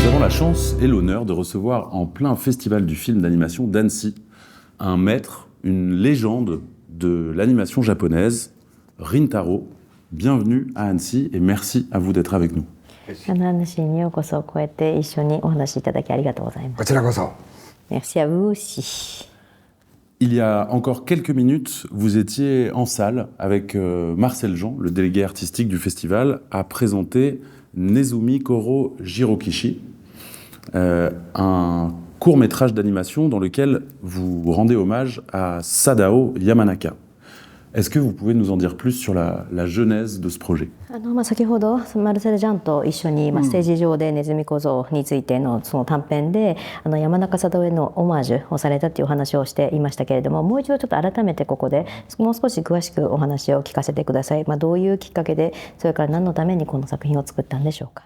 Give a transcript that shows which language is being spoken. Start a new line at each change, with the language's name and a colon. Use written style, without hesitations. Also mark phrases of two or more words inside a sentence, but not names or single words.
French: chance et l'honneur de recevoir en plein festival du film d'animation d'Annecy un maître, une légende de l'animation japonaise, Rintaro. Bienvenue à Annecy et merci à vous d'être avec nous.
Japanese: アンシーにようこそこうやって一緒にお話しいただきありがとうございます。こちらこそ。
French: Merci à vous aussi. Il y a encore quelques minutes, vous étiez en salle avec Marcel Jean, le délégué artistique du festival, à présenter Nezumi Koro Jirokishi, un court-métrage d'animation dans lequel vous rendez hommage à Sadao Yamanaka. Est-ce que vous pouvez nous en dire plus sur la genèse de ce projet?
Japanese: 先ほどマルセル・ジャンと一緒に、ステージ上でネズミ小僧についてのその短編で山中貞夫へのオマージュをされたというお話をしていましたけれども、もう一度ちょっと改めてここでもう少し詳しくお話を聞かせてください。どういうきっかけで、それから何のためにこの作品を作ったんでしょうか？